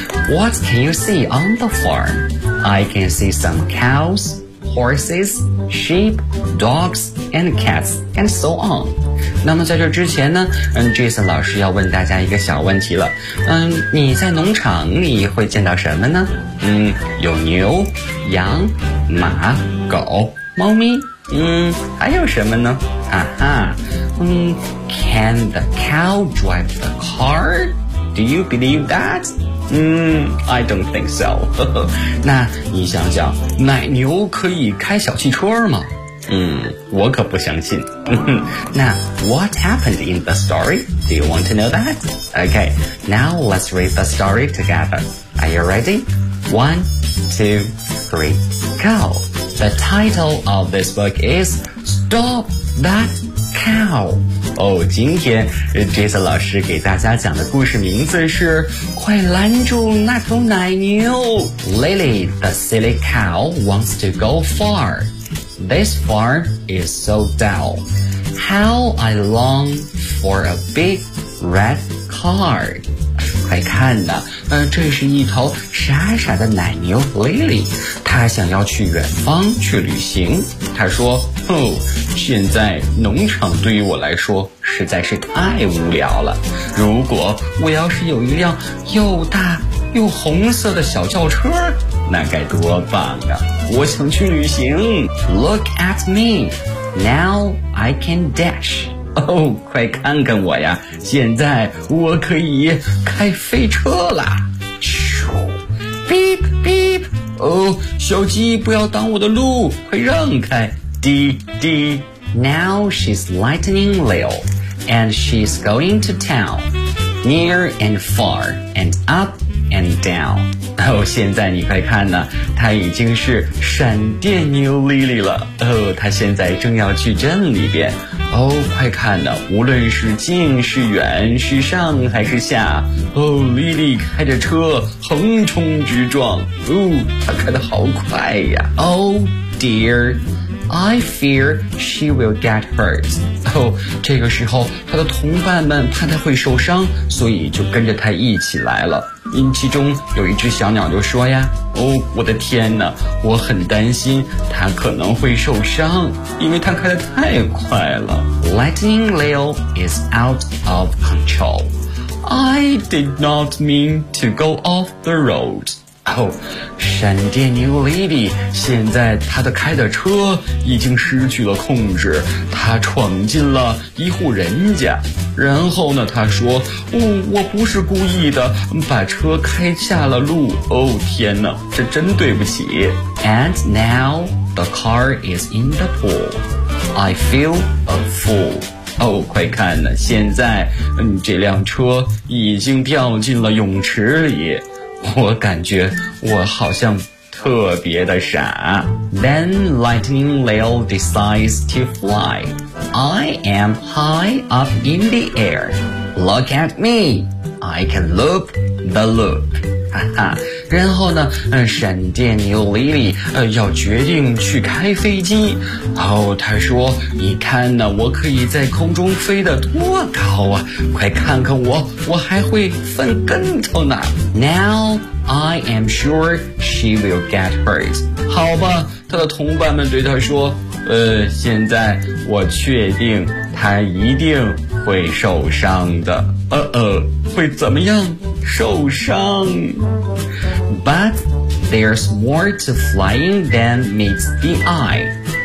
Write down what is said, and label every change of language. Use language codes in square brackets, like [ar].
[en] What can you see on the farm? I can see some cows. Horses, sheep, dogs, and cats, and so on. [zh] 那么在这之前呢，Jason 老师要问大家一个小问题了。你在农场你会见到什么呢？有牛、羊、马、狗、猫咪。还有什么呢？ [en] Can the cow drive the car? Do you believe that? I don't think so. [zh] 那你想想，奶牛可以开小汽车吗？我可不相信。那 [en] what happened in the story? Do you want to know that? Okay, now let's read the story together. Are you ready? 1, 2, 3, go. The title of this book is Stop That Cow. [zh] 今天 Jason 老师给大家讲的故事名字是《快拦住那头奶牛》。 [en] Lily, the silly cow, wants to go far. This farm is so dull. How I long for a big red car. [zh] 快看呐，这是一头傻傻的奶牛 Lily。她想要去远方去旅行。她说。现在农场对于我来说实在是太无聊了。如果我要是有一辆又大又红色的小轿车，那该多棒啊！我想去旅行。 [en] Look at me, now I can dash. [zh] 快看看我呀！现在我可以开飞车啦！咻 ，beep beep. 小鸡不要挡我的路，快让开。 [en] 滴滴 Now she's lightning Lil, and she's going to town, near and far, and up and down。 [zh] 哦，现在你快看呢，他已经是闪电牛莉莉了。哦，他现在正要去镇里边。哦，快看呢，无论是近是远，是上还是下，哦，莉莉开着车横冲直撞。哦，他开得好快呀。 [en] Oh dear, I fear she will get hurt。 [zh] 哦，这个时候他的同伴们怕他会受伤，所以就跟着他一起来了。因其中有一只小鸟就说呀，哦，我的天哪，我很担心它可能会受伤，因为它开得太快了。 [en] Lightning Leo is out of control. I did not mean to go off the road. [zh] 哦，闪电牛 Lily 现在她的开的车已经失去了控制，她闯进了一户人家。然后呢，他说，哦，我不是故意的，把车开下了路。哦，天哪，这真对不起。 [en] And now the car is in the pool. I feel a fool. [zh] 哦，快看呢，现在，这辆车已经掉进了泳池里，我感觉我好像特别的傻。 [en] Then Lightning Leo decides to flyI am high up in the air. Look at me. I can loop the loop. [zh] 然后呢，闪电牛 Lily 要决定去开飞机。哦，他说，你看呢，我可以在空中飞得多高啊，快看看我，我还会翻跟头呢。 [en] Now I am sure she will get hurt. [zh] 好吧，他的同伴们对他说，现在我确定他一定会受伤的。会怎么样？受伤。 [en] But there's more to flying than meets the eye.